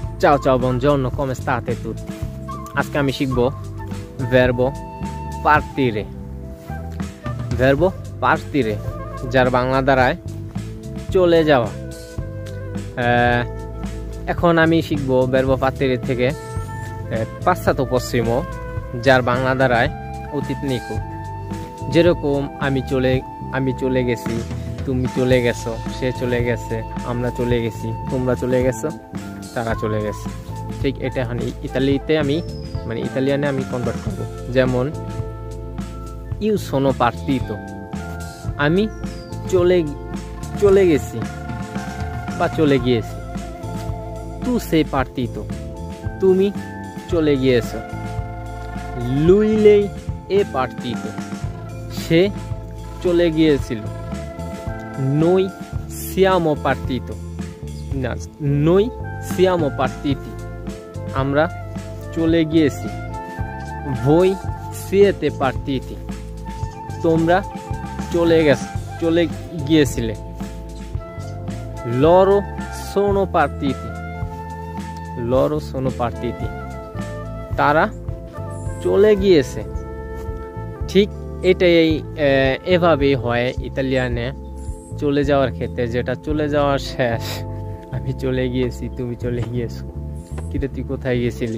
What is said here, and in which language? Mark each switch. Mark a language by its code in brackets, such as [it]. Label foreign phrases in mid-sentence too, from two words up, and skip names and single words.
[it] Ciao ciao, buongiorno, come state tutti? [bn] আজকে আমি শিখব [it] verbo partire। verbo partire [bn] যার বাংলা দ্বারায় চলে যাওয়া। এখন আমি শিখব [it] verbo partire [bn] থেকে [it] passato prossimo [bn] যার বাংলা দ্বারায় অতীত নিখুঁত। যেরকম আমি চলে গেছি, তুমি চলে গেছো, সে চলে গেছে, আমরা চলে গেছি, তোমরা চলে গেছো, তারা চলে গেছে। ঠিক এটা এখন ইতালিয়ানে আমি কনভার্ট করব। যেমন [it] io sono partito, [bn] আমি চলে গেছি বা চলে গিয়েছি। [it] তু sei partito, [bn] তুমি চলে গিয়েছো। [it] lui lei è partito, [bn] সে চলে গিয়েছিল। [it] noi siamo partiti, [bn] আমরা চলে গিয়েছি। [it] voi siete partiti, [bn] তোমরা চলে গিয়েছিলে। [it] loro sono partiti, [bn] তারা চলে গিয়েছে। ঠিক এটাই এভাবেই হয় ইতালিয়ানে চলে যাওয়ার ক্ষেত্রে, যেটা চলে যাওয়ার শেষ। আমি চলে গিয়েছি, তুমি চলে গিয়েছো। কিন্তু তুই কোথায় গেছিলি?